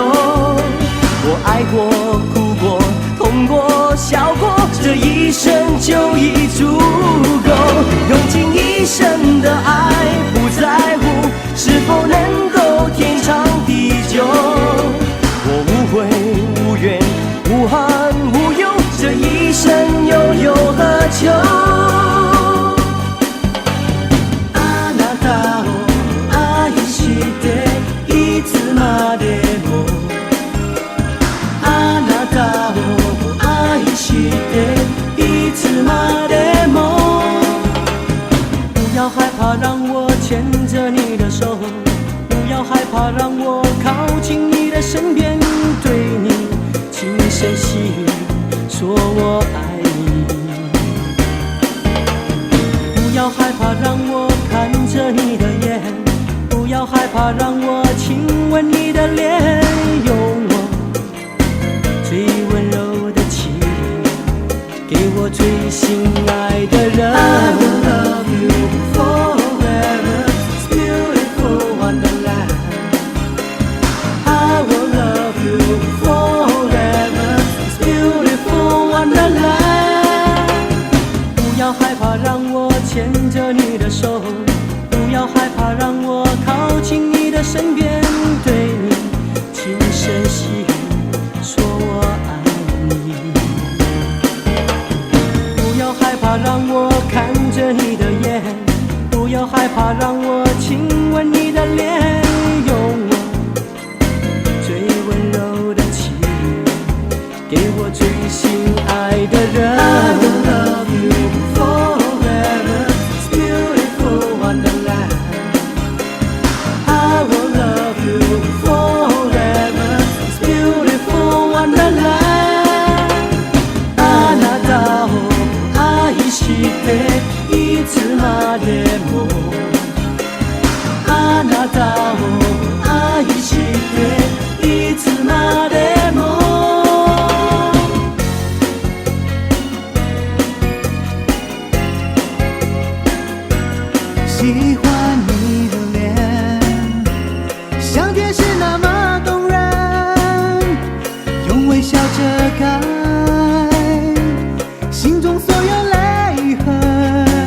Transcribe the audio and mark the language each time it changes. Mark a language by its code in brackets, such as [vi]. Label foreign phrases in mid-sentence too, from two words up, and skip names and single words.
[zh] 我爱过，哭过，痛过，笑过，这一生就已足够。用尽一生的爱，不在乎是否能够天长地久。我无悔无怨无憾无忧，这一生又有何求？ [ja] あなたを愛していつまでも、あなたを愛していつまでも。 [zh] 不要害怕，让我牵着你的手，不要害怕，让我靠近你的身边，对你轻声细语说我爱你。不要害怕，让我看着你的眼，不要害怕，让我亲吻你的脸，用我最温柔的气给我最心爱的人。 [en] I will love you forever, it's beautiful wonderland. I will love you forever, it's beautiful wonderland. [zh] 不要害怕，让我牵着你的手，不要害怕，让我靠近你的身边，对你轻声细语说我爱你。不要害怕，让我看着你的眼，不要害怕，让我亲吻你的脸，用我最温柔的气给我最心爱的人。 [en] I will love you forever, it's beautiful wonderland. I will love you forever, it's beautiful wonderland. [ja] あなたを愛していつまでも、あなたを愛していつまでも。 [zh] 喜欢你的脸，像电视那么动人，用微笑遮盖心中所有泪痕。